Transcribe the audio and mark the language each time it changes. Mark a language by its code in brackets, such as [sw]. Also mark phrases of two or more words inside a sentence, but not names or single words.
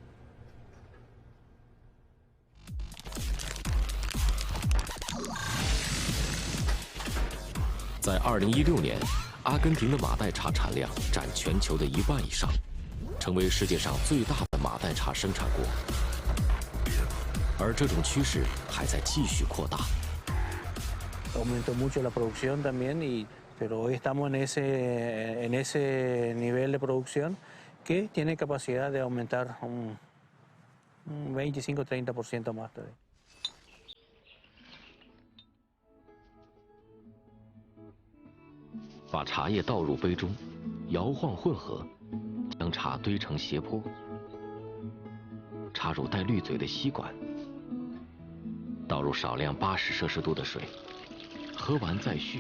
[zh] 在2016年，阿根廷的马代茶产量占全球的1半以上，成为世界上最大的马代茶生产国。而这种趋势还在继续扩大。 [es] Aumentó mucho la producción también, pero hoy estamos en ese nivel de producción que tiene capacidad de aumentar un 25-30% más todavía. [zh] 把茶叶倒入杯中，摇晃混合，将茶堆成斜坡，插入带滤嘴的吸管，倒入少量80摄氏度的水，喝完再续。